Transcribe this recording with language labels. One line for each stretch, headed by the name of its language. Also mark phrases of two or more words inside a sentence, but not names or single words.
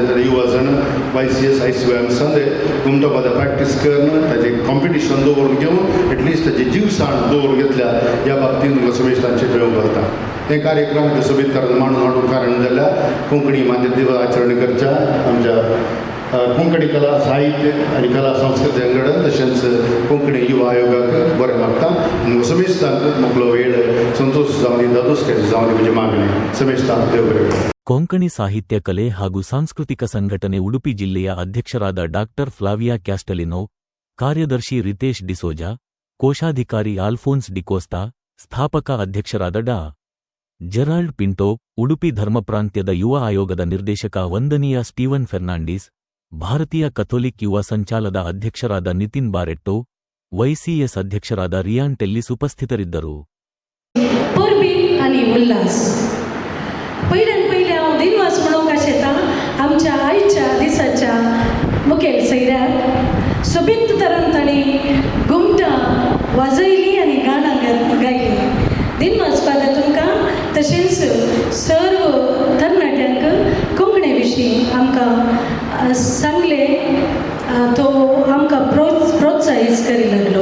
Konkani: जाल्यार युवा जण YCS ICY संदे घुमटा पदां प्रॅक्टीस करून ताजें कॉम्पिटिशन दवरून घेवन
English: at least
Konkani: ताजें जीवसाण दवरून घेतल्या ह्या बाबतींत समेश तांचे मेळूंक घालता हे कार्यक्रम सोबीत मांडून हाडून कारण जाल्यार कोंकणी मान्य दिवस आचरण करच्या आमच्या कोंकणी कला साहित्य आनी कला संस्कृती संघटन तशेंच कोंकणी युवा आयोगाक बरें मागता समेश तांकां मोकलो वेळ संतोष जावनी दादोसकर जावनी म्हणजे मागणी समेश तांकां देव बरें करूं.
Kannada: ಕೊಂಕಣಿ ಸಾಹಿತ್ಯ ಕಲೆ ಹಾಗೂ ಸಾಂಸ್ಕೃತಿಕ ಸಂಘಟನೆ ಉಡುಪಿ ಜಿಲ್ಲೆಯ ಅಧ್ಯಕ್ಷರಾದ ಡಾಕ್ಟರ್ ಫ್ಲಾವಿಯಾ ಕ್ಯಾಸ್ಟಲಿನೋ, ಕಾರ್ಯದರ್ಶಿ ರಿತೇಶ್ ಡಿಸೋಜಾ, ಕೋಶಾಧಿಕಾರಿ ಆಲ್ಫೋನ್ಸ್ ಡಿಕೋಸ್ತಾ, ಸ್ಥಾಪಕ ಅಧ್ಯಕ್ಷರಾದ ಡಾ. ಜೆರಾಲ್ಡ್ ಪಿಂಟೋ, ಉಡುಪಿ ಧರ್ಮಪ್ರಾಂತ್ಯದ ಯುವ ಆಯೋಗದ ನಿರ್ದೇಶಕ ವಂದನೀಯ ಸ್ಟೀವನ್ ಫೆರ್ನಾಂಡಿಸ್, ಭಾರತೀಯ ಕಥೋಲಿಕ್ ಯುವ ಸಂಚಾಲದ ಅಧ್ಯಕ್ಷರಾದ ನಿತಿನ್ ಬಾರೆಟ್ಟೋ, YCS ಅಧ್ಯಕ್ಷರಾದ ರಿಯಾನ್ ಟೆಲ್ಲಿಸ್ ಉಪಸ್ಥಿತರಿದ್ದರು.
Konkani: पहिले हांव दिनवास म्हणूंक आशेता आमच्या आयच्या दिसाच्या मुखेल सैऱ्याक सोबीत तरान तांणी घुमटां वाजयलीं आनी गाणां गायलीं. दिनवास फादर तुमकां तशेंच सर्व तरणाट्यांक कोंकणी विशीं आमकां सांगलें तो आमकां प्रोत्साहीत करी लागलो.